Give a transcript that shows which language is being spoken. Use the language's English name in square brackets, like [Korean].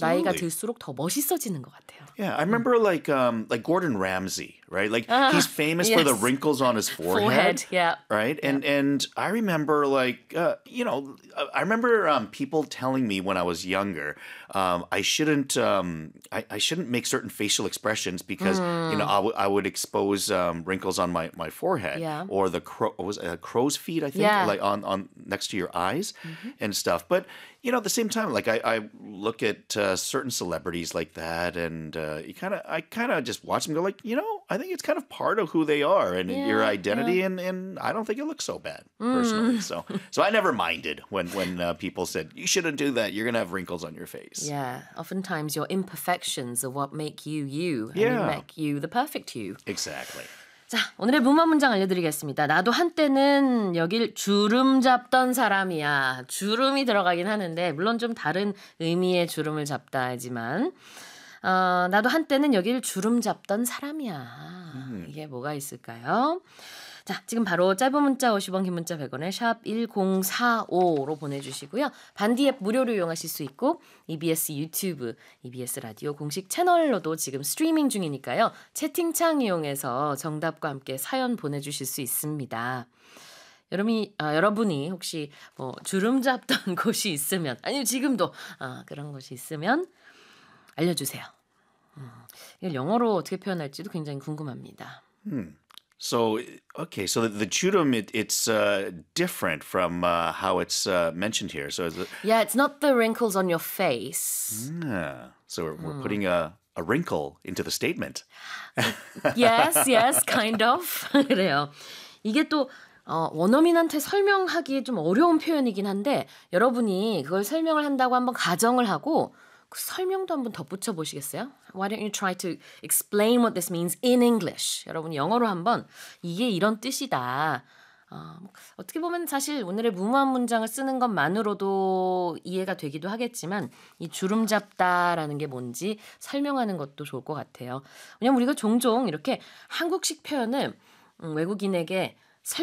[Korean] 나이가 들수록 더 멋있어지는 것 같아요. [English] Yeah, I remember like Gordon Ramsay, right? Like he's famous for the wrinkles on his forehead. Yeah. Right? Yeah. And I remember I remember people telling me when I was younger, I shouldn't make certain facial expressions because I would expose wrinkles on my forehead or the crow's feet, I think, like on next to your eyes and stuff. But you know, at the same time, like I look at certain celebrities like that and I kind of just watch them go like, you know, I think it's kind of part of who they are and your identity and I don't think it looks so bad personally. So I never minded when people said, you shouldn't do that. You're going to have wrinkles on your face. Yeah. Oftentimes your imperfections are what make you you and make you the perfect you. Exactly. [Korean] 자, 오늘의 문맛 문장 알려드리겠습니다. 나도 한때는 여길 주름 잡던 사람이야. 주름이 들어가긴 하는데 물론 좀 다른 의미의 주름을 잡다 하지만 나도 한때는 여길 주름 잡던 사람이야. 이게 뭐가 있을까요? 자, 지금 바로 짧은 문자 50원, 긴 문자 100원에 샵 1045로 보내주시고요. 반디 앱 무료로 이용하실 수 있고 EBS 유튜브, EBS 라디오 공식 채널로도 지금 스트리밍 중이니까요. 채팅창 이용해서 정답과 함께 사연 보내주실 수 있습니다. 여러분이 혹시 뭐 주름 잡던 곳이 있으면, 아니면 지금도 그런 곳이 있으면 알려주세요. 이걸 영어로 어떻게 표현할지도 굉장히 궁금합니다. [English] So the churum, it's different from how it's mentioned here. So it's not the wrinkles on your face. Yeah. So we're putting a wrinkle into the statement. yes, kind of. [Korean] 그래요. 이게 또 원어민한테 설명하기 좀 어려운 표현이긴 한데 여러분이 그걸 설명을 한다고 한번 가정을 하고 그 설명도 한번 덧붙여 보시겠어요? [English] Why don't you try to explain what this means in English? [Korean] 여러분 영어로 한번 이게 이런 뜻이다. 어떻게 보면 사실 오늘의 무모한 문장을 쓰는 것만으로도 이해가 되기도 하겠지만 이 주름 잡다라는 게 뭔지 설명하는 것도 좋을 것 같아요. 왜냐면 우리가 종종 이렇게 한국식 표현을 외국인에게 설명